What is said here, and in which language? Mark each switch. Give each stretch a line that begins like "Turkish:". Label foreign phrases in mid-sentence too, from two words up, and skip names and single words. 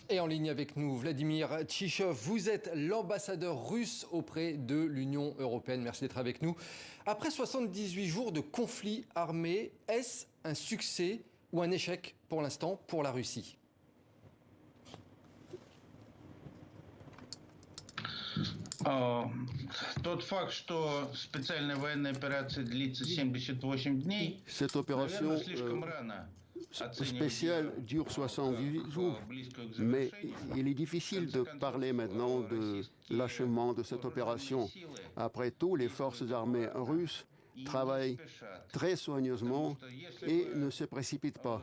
French: Et en ligne avec nous, Vladimir Tchichov, vous êtes l'ambassadeur russe auprès de l'Union européenne. Merci d'être avec nous. Après 78 jours de conflit armé, est-ce un succès ou un échec pour l'instant pour la Russie ?
Russian: Тот факт, что специальная военная операция длится 78 дней,
French: Cette
Russian: наверное,
French: opération
Russian: слишком рано
French: spéciale dure 78 jours, mais il est difficile de parler maintenant de l'achèvement de cette opération. Après tout, les forces armées russes travaillent très soigneusement et ne se précipitent pas.